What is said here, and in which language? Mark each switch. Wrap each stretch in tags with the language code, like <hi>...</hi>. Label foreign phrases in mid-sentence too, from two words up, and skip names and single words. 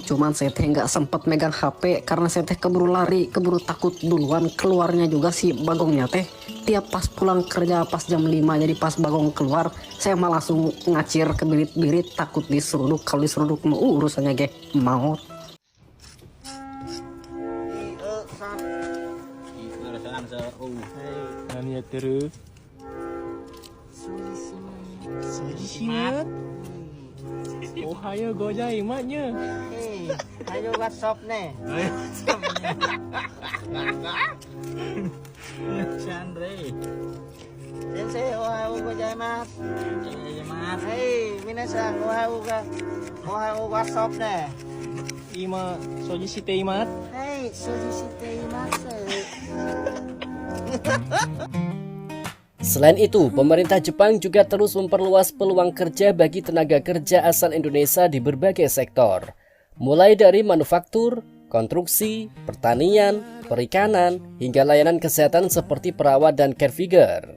<id>Cuman saya teh nggak sempet megang HP karena saya teh keburu lari, keburu takut duluan. Keluarnya juga si bagongnya teh tiap pas pulang kerja pas jam 5, jadi pas bagong keluar saya malah langsung ngacir ke birit-birit, takut diseruduk. Kalau diseruduk mau urusannya maut.</id> <ja>おはようございます.</ja> <id>Ayo WhatsApp nih. Chandre.</id> <ja>先生、おはようございます。はい、皆さん、おはよう WhatsApp nih. 今掃除しています. はい、掃除しています.</ja> <id>Selain itu, pemerintah Jepang juga terus memperluas peluang kerja bagi tenaga kerja asal Indonesia di berbagai sektor, mulai dari manufaktur, konstruksi, pertanian, perikanan, hingga layanan kesehatan seperti perawat dan caregiver.</id>